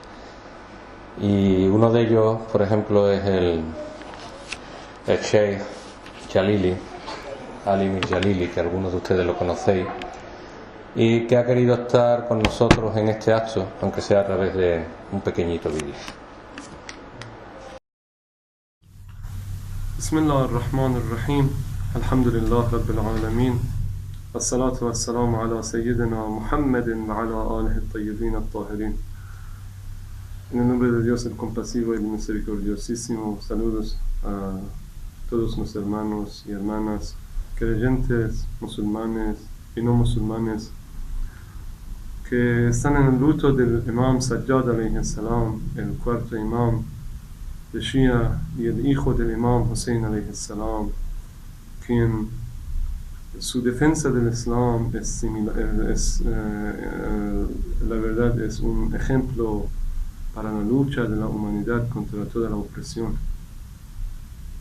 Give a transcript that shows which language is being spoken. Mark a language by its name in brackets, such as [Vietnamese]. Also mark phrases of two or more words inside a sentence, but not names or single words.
[Spanish] y uno de ellos, por ejemplo, es el Sheikh Jalili, Ali Mir Jalili, que algunos de ustedes lo conocéis, y que ha querido estar con nosotros en este acto, aunque sea a través de un pequeñito vídeo. [Arabic] بسم الله الرحمن الرحيم الحمد لله رب العالمين والصلاة والسلام على سيدنا Muhammad وعلى آله الطيبين الطاهرين. [Spanish] En el nombre de Dios el compasivo y el misericordiosísimo, saludos a todos mis hermanos y hermanas, creyentes, musulmanes y no musulmanes, que están en el luto del Imam Sajjad [Arabic] عليه السلام, [Spanish] el cuarto imam de Shia y el hijo del Imam Hussein [Arabic] عليه السلام, [Spanish] quien su defensa del Islam la verdad es un ejemplo para la lucha de la humanidad contra toda la opresión.